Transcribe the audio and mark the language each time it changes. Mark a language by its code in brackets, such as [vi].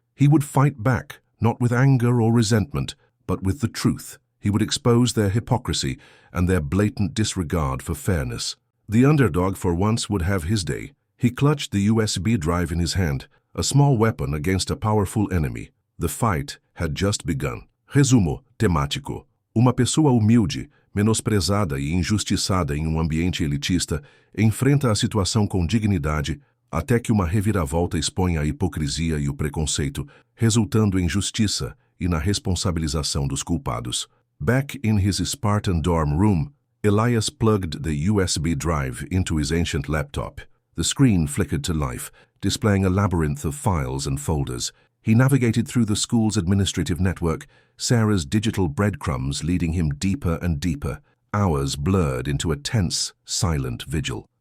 [en] He would fight back, not with anger or resentment, but with the truth. He would expose their hypocrisy and their blatant disregard for fairness. The underdog for once would have his day. He clutched the USB drive in his hand, a small weapon against a powerful enemy. The fight had just begun. [pt] Resumo temático. Uma pessoa humilde, menosprezada e injustiçada em ambiente elitista, enfrenta a situação com dignidade, até que uma reviravolta expõe a hipocrisia e o preconceito, resultando em justiça e na responsabilização dos culpados. [en] Back in his Spartan dorm room, Elias plugged the USB drive into his ancient laptop. The screen flickered to life, displaying a labyrinth of files and folders. He navigated through the school's administrative network, Sarah's digital breadcrumbs leading him deeper and deeper, hours blurred into a tense, silent vigil.